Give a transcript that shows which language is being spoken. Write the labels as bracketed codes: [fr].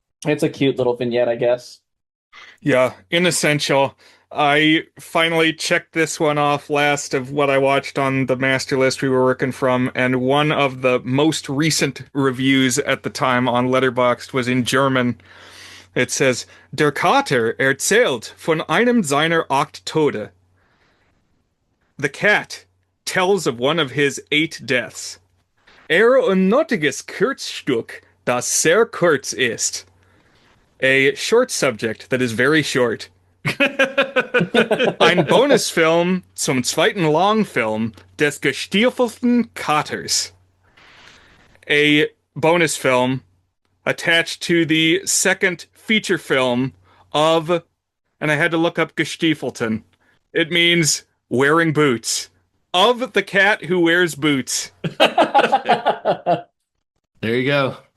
[en] It's a cute little vignette, I guess. Yeah, inessential. I finally checked this one off last of what I watched on the master list we were working from, and one of the most recent reviews at the time on Letterboxd was in German. It says, [de] Der Kater erzählt von einem seiner 8 Tode. [en] The cat tells of one of his 8 deaths. [de] Unnötiges Kurzstück, das sehr kurz ist. [en] A short subject that is very short. [de] Ein Bonusfilm zum zweiten Longfilm des gestiefelten Katers. [en] A bonus film attached to the second feature film of, and I had to look up gestiefelten. It means wearing boots. Of the cat who wears boots. There you go.